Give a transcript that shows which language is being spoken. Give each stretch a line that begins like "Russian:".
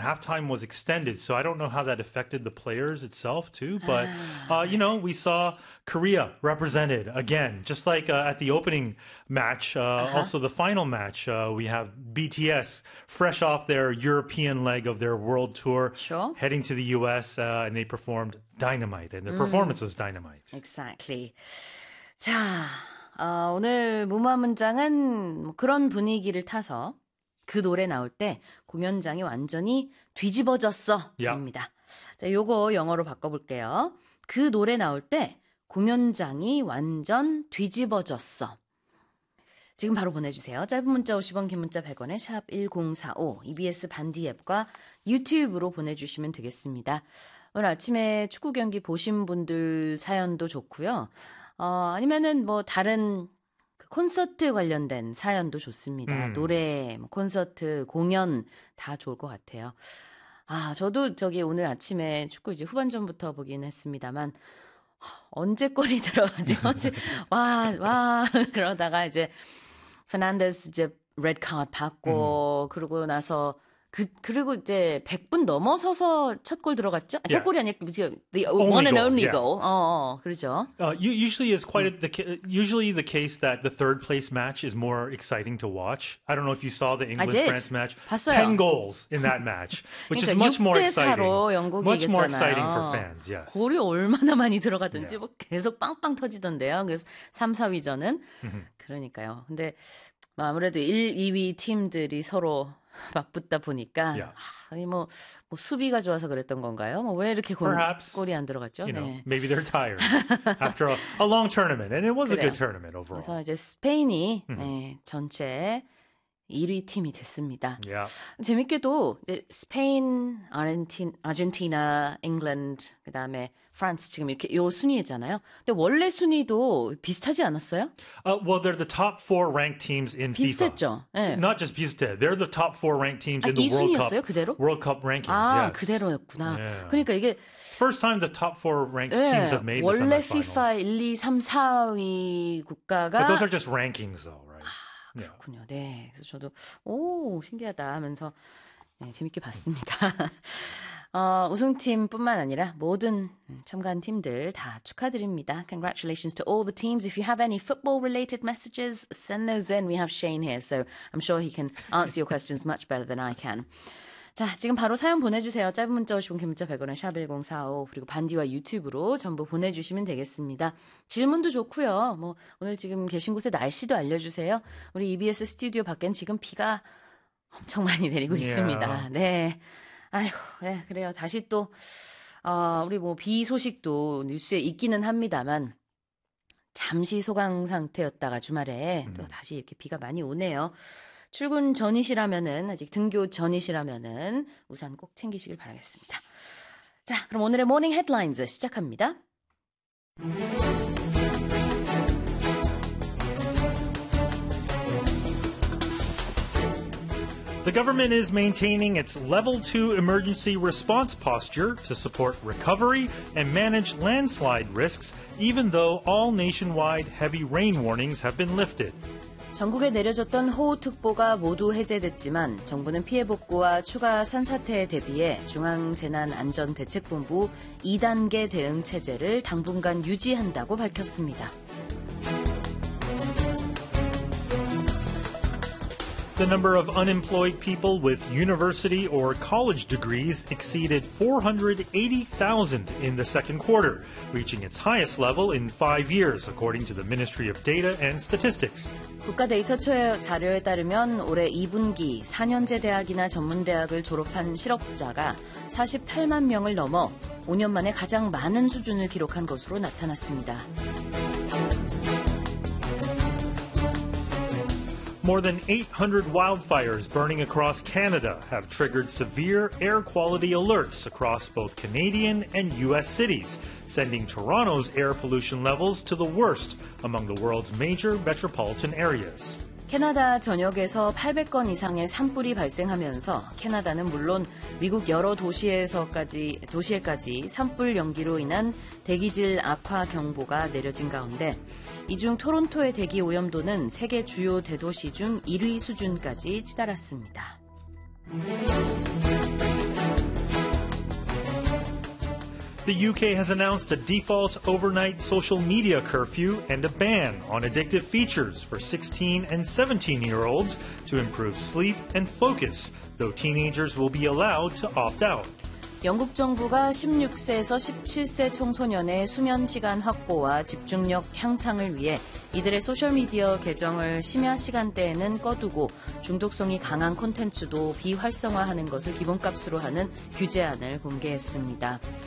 English: Halftime was extended, so I don't know how that affected the players itself too, but you know, we saw Korea represented again, just like at the opening match, also the final match. We have BTS fresh off their European leg of their world tour, sure, heading to the US, and they performed Dynamite, and their performance was Dynamite. Exactly.
Korean: 자, 오늘 무마 문장은 그런 분위기를 타서 그 노래 나올 때 공연장이 완전히 뒤집어졌어.
English: Yep.
Korean: 입니다. 자, 요거 영어로 바꿔볼게요. 그 노래 나올 때 공연장이 완전 뒤집어졌어. 지금 바로 보내주세요. 짧은 문자 50원, 긴 문자 100원에 샵 1045, EBS 반디 앱과 유튜브로 보내주시면 되겠습니다. 오늘 아침에 축구 경기 보신 분들 사연도 좋고요. 아니면은 뭐 다른 그 콘서트 관련된 사연도 좋습니다. 노래, 콘서트, 공연 다 좋을 것 같아요. 아, 저도 저기 오늘 아침에 축구 이제 후반전부터 보긴 했습니다만 언제 골이 들어가죠? 와, 와 그러다가 이제 페난데스 이제 레드 카드 받고 그러고 나서 그리고 이제 100분 넘어서서 첫 골 들어갔죠? 첫 골이 아니고
English: the one and only goal.
Korean: 그렇죠.
English: Usually is quite usually the case that the third place match is more exciting to watch. I don't know if you saw the England France match.
Korean: 봤어요.
English: 10 goals in that match, which
Korean: 그러니까
English: is much more exciting. Much more exciting for fans. Yes.
Korean: 골이 얼마나 많이 들어가든지 뭐 계속 빵빵 터지던데요. 그래서 3, 4위전은 그러니까요. 근데 아무래도 1, 2위 팀들이 서로 바쁘다 보니까 아니 뭐 수비가 좋아서 그랬던 건가요? 뭐 왜 이렇게 골이 안 들어갔죠?
English: You know, 네. Maybe they're tired after a long tournament, and it was
Korean: 그래요.
English: a good tournament overall.
Korean: 그래서 이제 스페인이 네, 전체 1위 팀이 됐습니다.
English: Yeah.
Korean: 재밌게도 이제 스페인, 아르헨티나, 잉글랜드, 그다음에 프랑스 지금 이렇게 요 순위잖아요. 근데 원래 순위도 비슷하지 않았어요?
English: Well, they're the top four ranked teams in
Korean: 비슷했죠?
English: FIFA.
Korean: 네.
English: Not just
Korean: 비슷해.
English: They're the top four ranked teams in the World Cup.
Korean: 이 순위였어요? 그대로?
English: World Cup rankings.
Korean: 아,
English: yes.
Korean: 그대로였구나.
English: Yeah.
Korean: 그러니까 이게
English: First time the top four ranked teams have made the semifinals.
Korean: 원래 FIFA 1, 2, 3, 4위 국가가
English: But those are just rankings, though.
Korean: 그렇군요. 네, 그래서 저도 오 신기하다 하면서 네, 재밌게 봤습니다. 우승팀뿐만 아니라 모든 참가한 팀들 다 축하드립니다.
English: Congratulations to all the teams. If you have any football-related messages, send those in. We have Shane here, so I'm sure he can answer your questions much better than I can.
Korean: 자, 지금 바로 사연 보내주세요. 짧은 문자 50원, 긴 문자 100원에 샵 1045 그리고 반디와 유튜브로 전부 보내주시면 되겠습니다. 질문도 좋고요. 뭐 오늘 지금 계신 곳의 날씨도 알려주세요. 우리 EBS 스튜디오 밖엔 지금 비가 엄청 많이 내리고 있습니다. 네. 아이고, 네, 그래요. 다시 또 우리 뭐 비 소식도 뉴스에 있기는 합니다만 잠시 소강 상태였다가 주말에 또 다시 이렇게 비가 많이 오네요. 출근 전이시라면은 아직 등교 전이시라면은 우산 꼭 챙기시길 바라겠습니다. 자, 그럼 오늘의 모닝 헤드라인즈 시작합니다.
English: The government is maintaining its level 2 emergency response posture to support recovery and manage landslide risks even though all nationwide heavy rain warnings have been lifted.
Korean: 전국에 내려졌던 호우특보가 모두 해제됐지만 정부는 피해 복구와 추가 산사태에 대비해 중앙재난안전대책본부 2단계 대응 체제를 당분간 유지한다고 밝혔습니다.
English: The number of unemployed people with university or college degrees exceeded 480,000 in the second quarter, reaching its highest level in 5 years, according to the Ministry of Data and Statistics.
Korean: 국가 데이터처의 자료에 따르면 올해 2분기 4년제 대학이나 전문대학을 졸업한 실업자가 48만 명을 넘어 5년 만에 가장 많은 수준을 기록한 것으로 나타났습니다.
English: More than 800 wildfires burning across Canada have triggered severe air quality alerts across both Canadian and U.S. cities, sending Toronto's air pollution levels to the worst among the world's major metropolitan areas.
Korean: 캐나다 전역에서 800건 이상의 산불이 발생하면서 캐나다는 물론 미국 여러 도시에까지 산불 연기로 인한 대기질 악화 경보가 내려진 가운데 이 중 토론토의 대기 오염도는 세계 주요 대도시 중 1위 수준까지 치달았습니다.
English: The UK has announced a default overnight social media curfew and a ban on addictive features for 16 and 17-year-olds to improve sleep and focus, though teenagers will be allowed to opt out.
Korean: 영국 정부가 16세에서 17세 청소년의 수면 시간 확보와 집중력 향상을 위해 이들의 소셜미디어 계정을 심야 시간대에는 꺼두고 중독성이 강한 콘텐츠도 비활성화하는 것을 기본값으로 하는 규제안을 공개했습니다.